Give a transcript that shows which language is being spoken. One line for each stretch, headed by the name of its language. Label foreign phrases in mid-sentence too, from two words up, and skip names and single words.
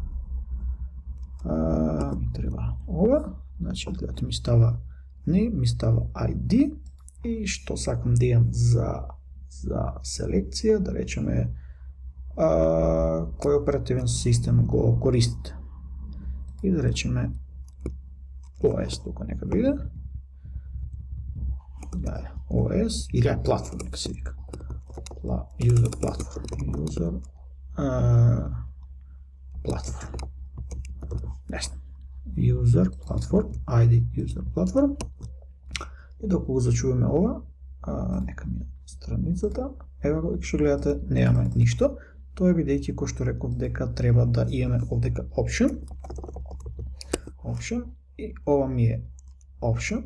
Macedonian: Ми треба ова, значи гледате ми става ID и што сакам да имам за селекција, да речеме кој оперативен систем го користите. И да речеме OS тука нека биде. OS или платформ нека се вика.
English: User platform. User platform, ID user platform.
Macedonian: И доколку зачуваме ова, нека ми е страницата, ево го што гледате, немаме ништо. Тоа е бидејќи кој што реков дека треба да имаме овдека option и ова ми е option.